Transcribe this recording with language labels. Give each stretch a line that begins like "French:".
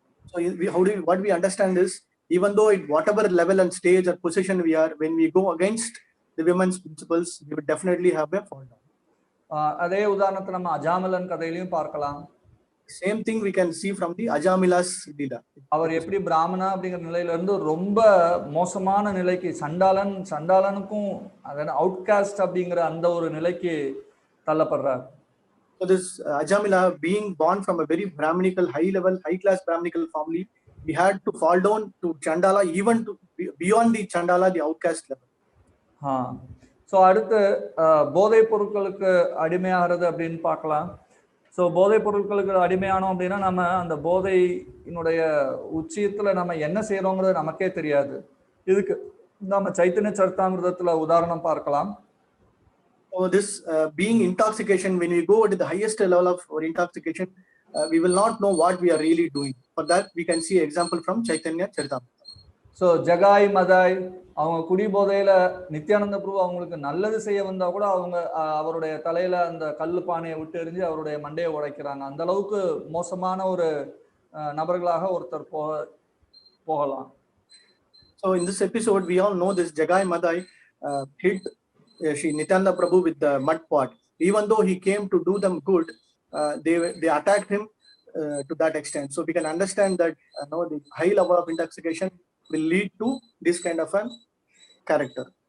English: So what we understand is, even though at whatever level and stage or position we are, when we go against the women's principles, we will definitely have a fall down.
Tamil: அதே உதாரணத்தை நம்ம அஜாமிலன் கதையிலையும் பார்க்கலாம்.
English: Same thing we can see from the Ajamila's Leela.
Tamil: அவர் எப்படி பிராமணா அப்படிங்கிற நிலையில இருந்து ரொம்ப மோசமான நிலைக்கு சண்டாளனுக்கும் அதாவது அவுட்காஸ்ட் அப்படிங்கிற அந்த ஒரு நிலைக்கு தள்ளப்படுறார்.
English: So this Ajamila, being born from a very Brahminical, high class Brahminical family, he had to fall down to Chandala, even to beyond the Chandala, the outcast level.
Tamil: So அடுத்து போதைப் பொருட்களுக்கு அடிமையாகிறது அப்படின்னு பார்க்கலாம். ஸோ போதைப் பொருட்களுக்கு அடிமையானோம் அப்படின்னா நம்ம அந்த போதையினுடைய உச்சியத்துல நம்ம என்ன செய்யறோங்கிறது நமக்கே தெரியாது. இதுக்கு நம்ம சைத்தன்ய சரிதாமிர்தத்துல உதாரணம் பார்க்கலாம்.
English: So this being intoxication, when we go to the highest level of our intoxication, we will not know what we are really doing. For that, we can see example from Chaitanya Charitamrita.
Tamil: So Jagai மதாய் அவங்க குடி போதையில நித்யானந்த பிரபு அவங்களுக்கு நல்லது செய்ய வந்தா கூட அவருடைய தலையில அந்த கல்லு பானையை விட்டு எறிஞ்சு அவருடைய மண்டையை உடைக்கிறாங்க. அந்த அளவுக்கு மோசமான ஒரு நபர்களாக ஒருத்தர் போகலாம்.
English: So in this episode, we all know this Jagai Madai hit Shri Nityananda Prabhu with the mud pot. Even though he came to do them good, they attacked him to that extent. So we can understand that the high level of intoxication will lead to this kind of a character.